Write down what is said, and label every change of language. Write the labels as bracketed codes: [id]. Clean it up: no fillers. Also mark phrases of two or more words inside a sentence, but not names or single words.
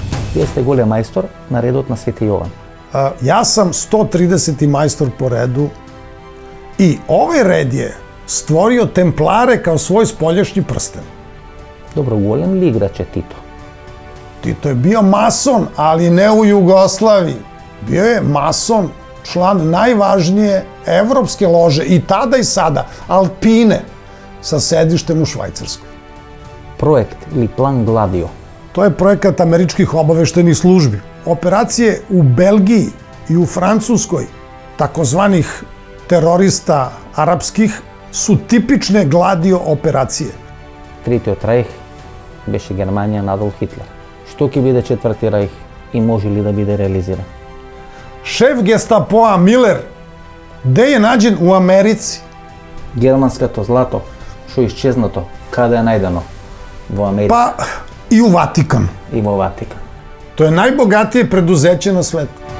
[mk] Вие сте голем мајстор на редот на Свети Јован. [sr] Ja sam 130. majstor po redu i ovaj red je stvorio Templare kao svoj spoljašnji prsten. [mk] Добро, голем ли играч е Тито? [sr] Tito je bio mason, ali ne u Jugoslaviji. Bio je mason, član najvažnije evropske lože i tada i sada, Alpine, sa sedištem u Švajcarskoj. [mk] Проект или план Гладио? [sr] To je projekat američkih obaveštajnih službi. Operacije u Belgiji i u Francuskoj, takozvanih terorista arapskih, su tipične Gladio operacije. [mk] Третиот рајх беше Германија на Адолф Хитлер. Што ќе биде четврти рајх и може ли да биде реализиран? [sr] Šef Gestapoa Miller, gde je nađen u Americi? [mk] Германското злато, што исчезнато, каде е најдено? Во Америка [sr] Pa i u Vatikan. [mk] и во Ватикан. [sr] To je najbogatije preduzeće na svetu.